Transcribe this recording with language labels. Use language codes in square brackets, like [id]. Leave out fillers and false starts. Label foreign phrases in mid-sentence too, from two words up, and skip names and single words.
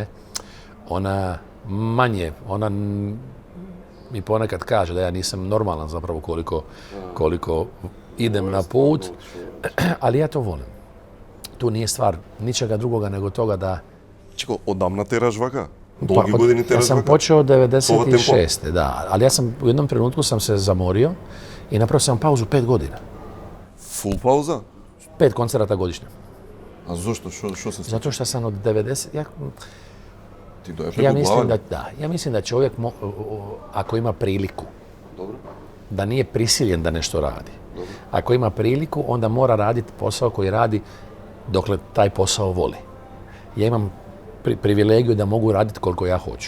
[hr] Ona mi ponekad kaže da ja nisam normalan zapravo koliko idem na put, ali ja to volim. Tu nije stvar ničega drugoga nego toga da... [mk] Чеко, одамна тераш вака? Долги години те [hr] Ja sam [mk] razvaka. [hr] počeo od [mk] Ova [hr] 96. Da, ali ja sam u jednom trenutku sam se zamorio i napravio sam pauzu 5 godina. [mk] Фул пауза? [hr] 5 koncerata godišnje. [mk] А зошто? Шо се случи? [hr] Zato što sam od 90... [mk] Ти дојде [hr] Ja [mk] преку [hr] mislim [mk] глава? [hr] ja mislim da čovjek ako ima priliku, [mk] Добро. [hr] da nije prisiljen da nešto radi. Ako ima priliku, onda mora raditi posao koji radi dokle taj posao voli. Ja imam privilegiju da mogu raditi koliko ja hoću.